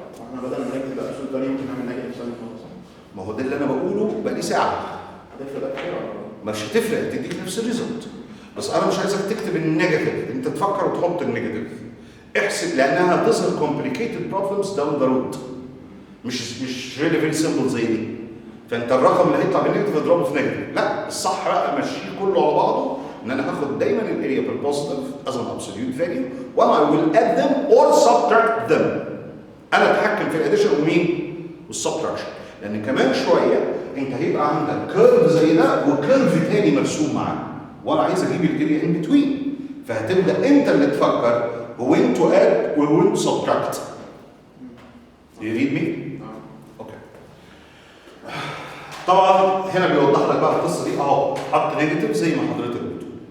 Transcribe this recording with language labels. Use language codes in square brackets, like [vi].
[ar] احنا بدل ما نكتب ابسولوت فاليو ممكن نعمل نيجاتيف ساين خالص. ما هو ده اللي انا بقوله بقالي ساعه. هتفرق كتير ولا؟ مش هتفرق، تديك نفس الريزلت. بس انا مش عايزك تكتب النيجاتيف، انت تفكر وتحط النيجاتيف. احسب، لانها هتظهر [en] complicated problems down the road. [ar] مش [en] really very simple [ar] زي دي. فانت الرقم اللي هيطلع بالنيجاتيف اضربه في نيجاتيف. لا، الصح بقى ماشيه كله على بعضه، ان انا هاخد دايما الاريا بالبوزيتيف [en] as an absolute value, and I will add them or subtract them. [ar] انا اتحكم في الاديشن ومين؟ والسبتراكشن. لان كمان شويه انت هيبقى عندك كيرف زي ده وكيرف تاني مرسوم معاه، وانا عايز اجيب الاريا ان بتوين. فهتبدا انت اللي تفكر [en] when to add or when to subtract. Do you read me? Okay. [ar] طبعا هنا بيوضح لك بقى القصه دي اهو، حط نيجاتيف زي ما حضرتك بتقول.